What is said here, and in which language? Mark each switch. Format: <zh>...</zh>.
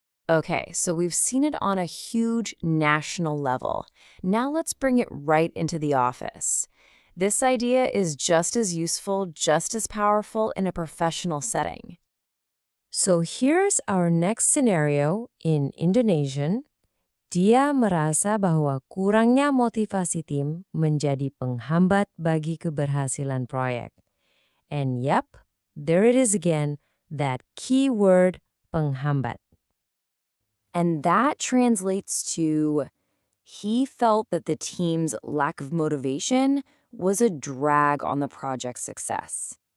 <en>Okay, so we've seen it on a huge national level. Now let's bring it right into the office. This idea is just as useful, just as powerful in a professional setting. So here's our next scenario in Indonesian.</en> <id>Dia merasa bahwa kurangnya motivasi tim menjadi penghambat bagi keberhasilan proyek.</id> <en>And yep, there it is again, that key word, penghambat. And that translates to, he felt that the team's lack of motivation was a drag on the project's success.</en>